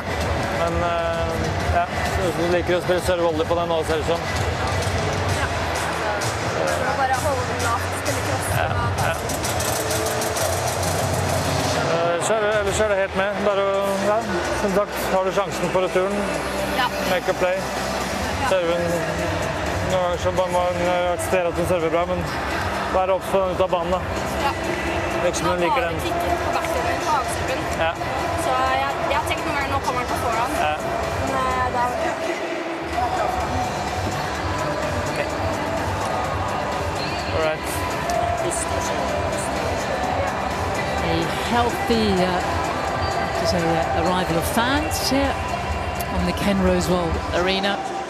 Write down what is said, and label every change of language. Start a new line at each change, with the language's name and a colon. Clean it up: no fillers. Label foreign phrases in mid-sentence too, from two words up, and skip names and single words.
Norwegian: Men ja, du liker å spille serve-volley på den nå, ser det som. Ja. Bare holde den lavt, spille cross. Ja. Ellers er det helt med. Bare, ja, som sagt, har du sjansen på returen. Ja.
English: Make a play.
Norwegian: Serven. Noen ganger så bare må man akseptere at hun server bra, men være opp på den ut av banen da. Ja. Ikke som hun liker den. Nå har på backserven på avserven. Ja. Så jeg har tenkt noen ganger, nå kommer den på foran. Ja. Men da...
English: Okay. All right. A healthy arrival of fans here on the Ken Rosewell Arena.